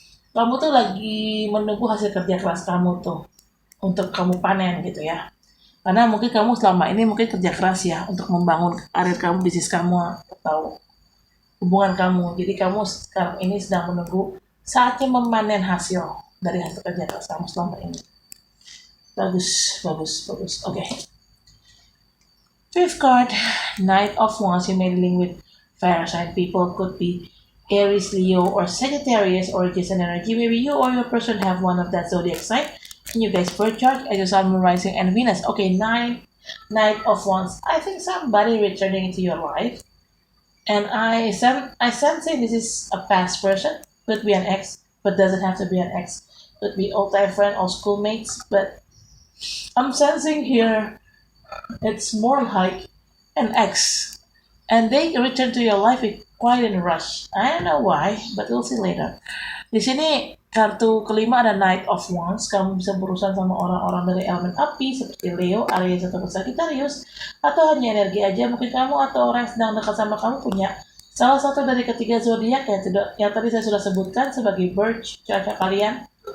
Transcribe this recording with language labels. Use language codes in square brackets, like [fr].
[id] Kamu tuh lagi menunggu hasil kerja keras kamu tuh untuk kamu panen gitu ya. Karena mungkin kamu selama ini mungkin kerja keras ya untuk membangun karir kamu, bisnis kamu atau hubungan kamu. Jadi kamu sekarang ini sedang menunggu saatnya memanen hasil dari hasil kerja keras kamu selama ini. Bagus. Oke. [en] Fifth card, Knight of Wands. You may dealing with fire sign people, could be Aries, Leo, or Sagittarius, or just an energy. Maybe you or your person have one of that zodiac sign. And you guys birth chart as your Sun, Moon, Rising, and Venus. Okay, Knight of Wands. I think somebody returning into your life, and I sensing this is a past person. Could be an ex, but doesn't have to be an ex. Could be old time friend or schoolmates. But I'm sensing here it's more like an ex, and they return to your life with quite in a rush. I don't know why, but we'll see later. [id] Di sini kartu kelima ada Knight of Wands. Kamu bisa berurusan sama orang-orang dari elemen api seperti Leo, Aries, atau Sagittarius, atau hanya energi aja. Mungkin kamu atau orang yang sedang dekat sama kamu punya salah satu dari ketiga zodiak yang tadi saya sudah sebutkan sebagai birth chart kalian.